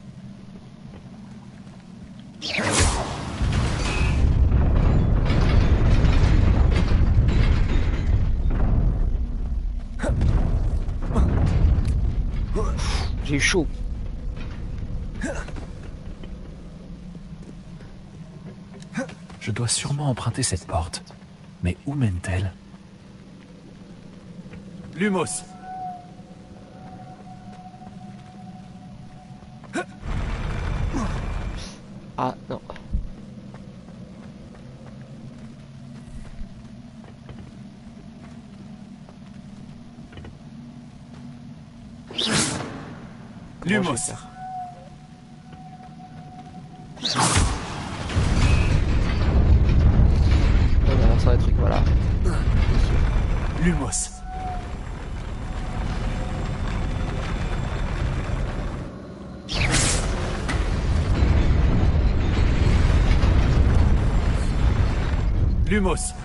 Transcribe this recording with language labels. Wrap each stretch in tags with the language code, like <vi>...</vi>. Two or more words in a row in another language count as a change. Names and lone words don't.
<fr>J'ai eu chaud. Je dois sûrement emprunter cette porte. Mais où mène-t-elle? Lumos. Ah non. Lumos. On va lancer un truc, voilà. Lumos. Lumos.</fr>